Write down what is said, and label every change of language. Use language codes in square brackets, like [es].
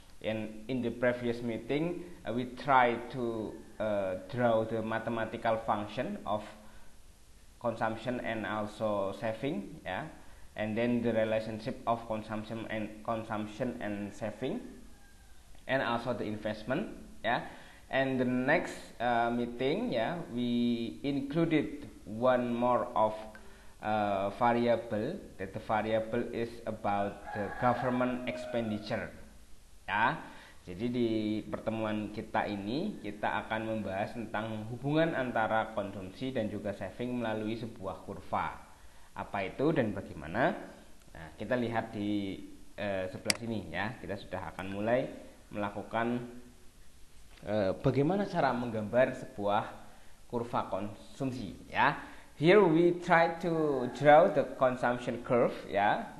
[en] And in the previous meeting we try to draw the mathematical function of consumption and also saving, yeah, and then the relationship of consumption and saving, and also the investment, yeah. And the next meeting, yeah, we included one more of variable, that the variable is about the government expenditure, ya. [id] Jadi di pertemuan kita ini kita akan membahas tentang hubungan antara konsumsi dan juga saving melalui sebuah kurva. Apa itu dan bagaimana? Nah, kita lihat di sebelah sini, ya. Kita sudah akan mulai melakukan bagaimana cara menggambar sebuah kurva konsumsi, ya. [en] Here we try to draw the consumption curve, ya.